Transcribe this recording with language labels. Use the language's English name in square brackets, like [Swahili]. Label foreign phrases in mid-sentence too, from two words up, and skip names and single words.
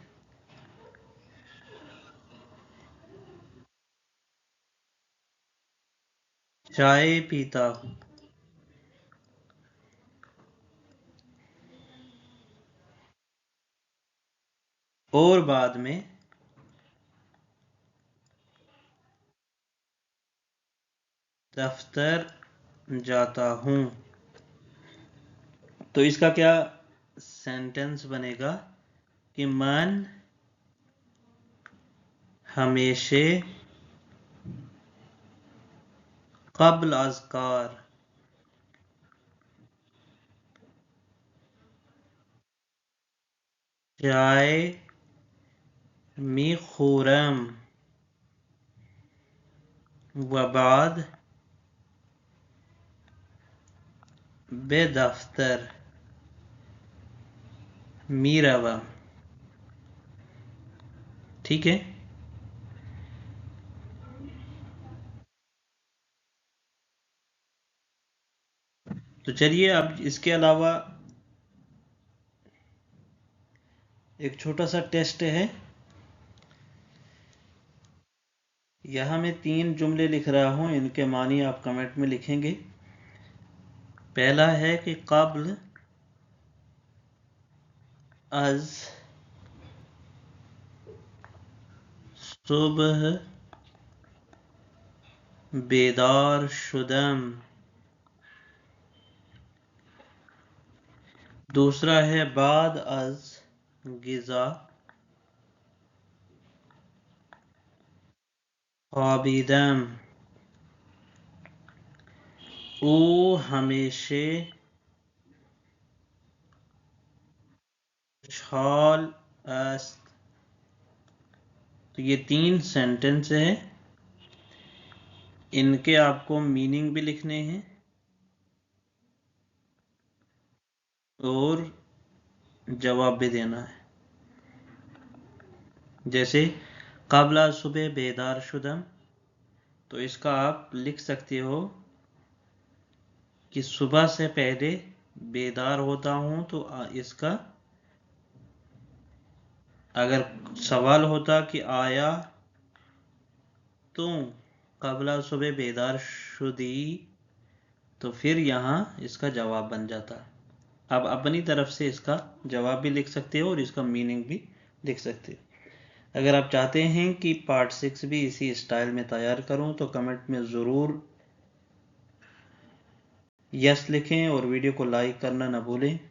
[Urdu] چائے پیتا ہوں اور بعد میں دفتر جاتا ہوں. تو اس کا کیا سینٹنس بنے گا کہ من [Persian] ہمیشہ قبل از کار چائے میخورم و بعد به دفتر میروم. [Urdu] ٹھیک ہے. تو چلیے اب اس کے علاوہ ایک چھوٹا سا ٹیسٹ ہے. یہاں میں 3 جملے لکھ رہا ہوں، ان کے معنی آپ کمنٹ میں لکھیں گے. پہلا ہے کہ [Persian] قبل از صبح بیدار شدم. [Urdu] دوسرا ہے [Persian] بعد از غذا خوابیدم. او ہمیشہ خوشحال است. [Urdu] تو یہ 3 سینٹنس ہیں، ان کے آپ کو میننگ بھی لکھنے ہیں اور جواب بھی دینا ہے. [Persian] جیسے قبل از صبح بیدار شدم، [Urdu] تو اس کا آپ لکھ سکتے ہو کہ صبح سے پہلے بیدار ہوتا ہوں. تو اس کا اگر سوال ہوتا کہ [Persian] آیا تم قبل از صبح بیدار شدی، [Urdu] تو پھر یہاں اس کا جواب بن جاتا. آپ اپنی طرف سے اس کا جواب بھی لکھ سکتے ہو اور اس کا میننگ بھی لکھ سکتے ہو. اگر آپ چاہتے ہیں کہ پارٹ 6 بھی اسی اسٹائل میں تیار کروں تو کمنٹ میں ضرور یس لکھیں اور ویڈیو کو لائک کرنا نہ بھولیں.